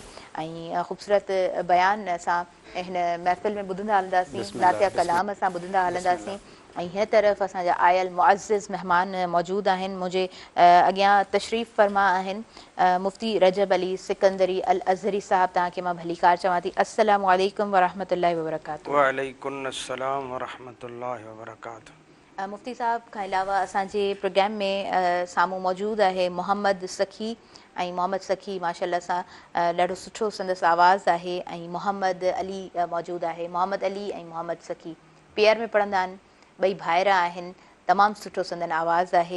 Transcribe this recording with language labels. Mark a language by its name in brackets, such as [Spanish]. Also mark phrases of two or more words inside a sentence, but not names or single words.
[Sindhi] ऐं ख़ूबसूरत बयान असां हिन महफ़िल में ॿुधंदा हलंदासीं, नातिया कलाम असां ॿुधंदा हलंदासीं ऐं हिन तरफ़ असांजा आयल मुअज़्ज़िज़ महिमान मौजूदु आहिनि। मुंहिंजे अॻियां तशरीफ़ फरमा आहिनि मुफ़्ती रजब अली सिकंदरी अल अज़हरी साहब। तव्हांखे मां भलीकार चवां थी। [Arabic] السلام عليكم ورحمة الله وبركاته. وعليكم السلام ورحمة الله وبركاته. [Sindhi] मुफ़्ती साहब खां अलावा असांजे प्रोग्राम में साम्हूं मौजूदु आहे मोहम्मद सखी ऐं मोहम्मद सखी माशाअल्लाह सां ॾाढो सुठो संदसि आवाज़ु आहे ऐं मोहम्मद अली मौजूदु आहे। मोहम्मद अली ऐं मोहम्मद सखी पेयर में पढ़ंदा आहिनि ॿई भाइर आहिनि, तमामु सुठो संदन आवाज़ु आहे।